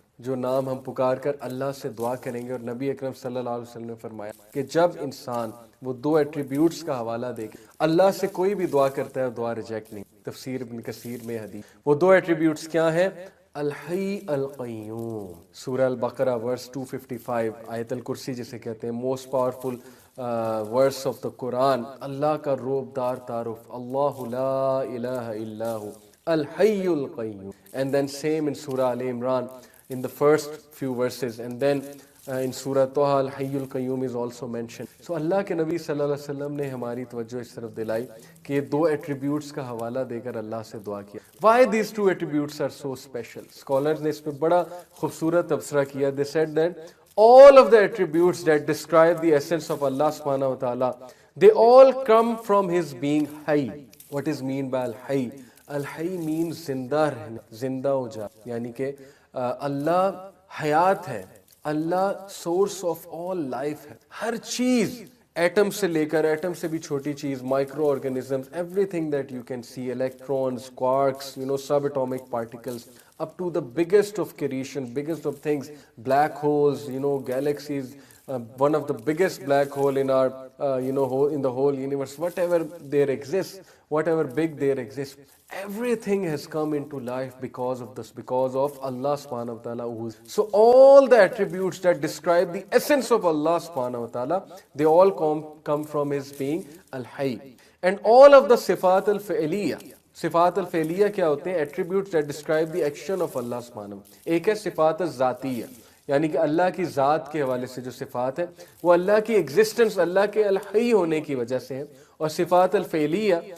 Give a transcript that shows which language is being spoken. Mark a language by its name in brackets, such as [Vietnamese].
[Urdu] جو نام ہم پکار کر اللہ سے دعا کریں گے؟ اور نبی اکرم صلی اللہ علیہ وسلم نے فرمایا کہ جب انسان وہ 2 ایٹریبیوٹس کا حوالہ دے کے اللہ سے کوئی بھی دعا کرتا ہے، دعا ریجیکٹ نہیں۔ تفسیر ابن کثیر میں حدیث، وہ 2 ایٹریبیوٹس کیا ہیں؟ الحی القیوم، سورہ البقرہ ورس 255، آیت الکرسی جسے کہتے ہیں most powerful verse of the قرآن، اللہ کا روب دار تعارف، اللہ لا الہ الا ہو الحی القیوم. [English] And then same in Surah Al Imran in the first few verses, and then in Surah Taha Al-Hayy Al-Qayyum is also mentioned. [Urdu] So اللہ کے نبی صلی اللہ علیہ وسلم نے ہماری توجہ اس طرف دلائی کہ یہ 2 ایٹریبیوٹس کا حوالہ دے کر اللہ سے دعا کیا۔ Why these 2 attributes are so special? [English] Scholars نے اس پہ بڑا خوبصورت تبصرہ کیا۔ They said that all of the attributes that describe the essence of Allah subhanahu wa ta'ala, they all come from his being Hayy. [Urdu] What is mean by Al-Hayy? Al-Hayy means زندہ رہنا، زندہ ہو جا، یعنی کہ اللہ حیات ہے، اللہ سورس آف آل لائف ہے۔ ہر چیز، ایٹم سے لے کر، ایٹم سے بھی چھوٹی چیز، micro organisms, every thing that you can see, electrons, quarks, sub atomic particles, up to the biggest of creation, biggest of things, black holes, galaxies, [English] one of the biggest black hole in our, in the whole universe, whatever there exists, whatever big there exists, everything has come into life because of this, because of Allah subhanahu wa ta'ala. So all the attributes that describe the essence of Allah subhanahu wa ta'ala, they all come from his being Al-Hayy. [Urdu] And all of the Sifat al-Fi'liyah, صفات الفعلیہ کیا ہوتے ہیں؟ Attributes that describe the action of اللہ سبحانہ۔ ایک ہے صفات الذاتیہ، یعنی کہ اللہ کی ذات کے حوالے سے جو صفات ہے وہ اللہ کی ایگزسٹنس، اللہ کے الحی ہونے کی وجہ سے ہے۔ اور صفات الفعلیہ